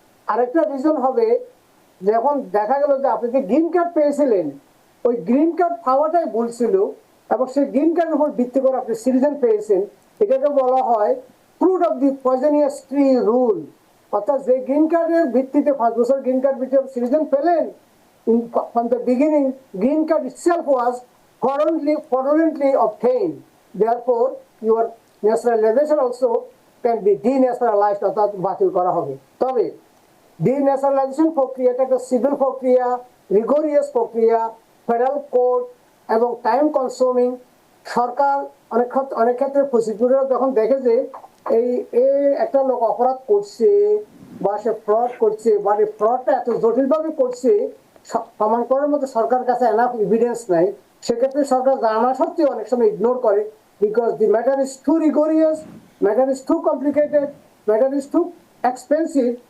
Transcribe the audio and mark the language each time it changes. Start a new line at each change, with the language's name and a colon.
Bangla: আরেকটা রিজন হবে, যখন দেখা গেল যে আপনি যে গ্রিন কার্ড পেয়েছিলেন, ওই গ্রিন কার্ড পাওয়াটাই ভুল ছিল, এবং সেই গ্রিন কার্ডের উপর ভিত্তি করে আপনি সিটিজেন পেয়েছেন, এটাকে বলা হয়
English: Fruit of the poisonous tree rule.
Bangla: অর্থাৎ যে গ্রিন কার্ডের ভিত্তিতে 5 বছর গ্রিন কার্ড ভিত্তিতে সিটিজেন পেলেন,
English: from the beginning green card itself was fraudulently obtained, therefore your naturalization also can be denaturalized,
Bangla: অর্থাৎ বাতিল করা হবে। তবে ডিন্যাশনালাইজেশন প্রক্রিয়াটা একটা সিভিল প্রক্রিয়া, রিগোরিয়াস প্রক্রিয়া, ফেডারেল কোর্ট এবং টাইম কনসিউমিং। সরকার অনেক ক্ষেত্রে প্রসিকিউটর যখন দেখে যে এই একটা লোক অপরাধ করছে বা সে ফ্রড করছে, বা এই ফ্রডটা এত জটিলভাবে করছে, প্রমাণ করার মতো সরকারের কাছে এনাফ এভিডেন্স নাই, সেক্ষেত্রে সরকার জানা সত্ত্বেও অনেক সময় ইগনোর করে,
English: Because the matter is too rigorous, matter is too complicated, matter is too expensive.